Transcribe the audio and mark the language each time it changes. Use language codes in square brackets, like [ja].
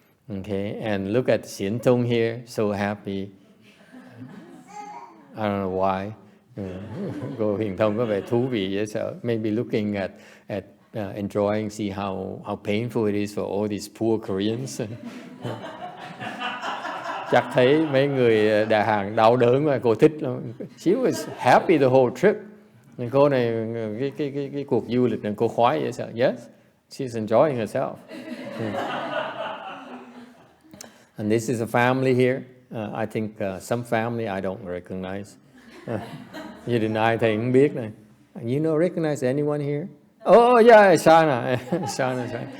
[en] Okay, and look at Xian Tong here, so happy. I don't know why. [vi] Cô Hiền Thông có vẻ thú vị dễ sợ. [en] Maybe looking at enjoying, see how painful it is for all these poor Koreans. [vi] Chắc thấy mấy người Đà Hàn đau đớn mà cô thích lắm. [en] She was happy the whole trip. [vi] Cô này cái cuộc du lịch này cô khoái vậy sao? [en] Yes, she's enjoying herself. And this is a family here. I think some family I don't recognize. [vi] Gia đình ai thầy cũng biết này. [en] You know, recognize anyone here? Oh, yeah, Shana. Shana.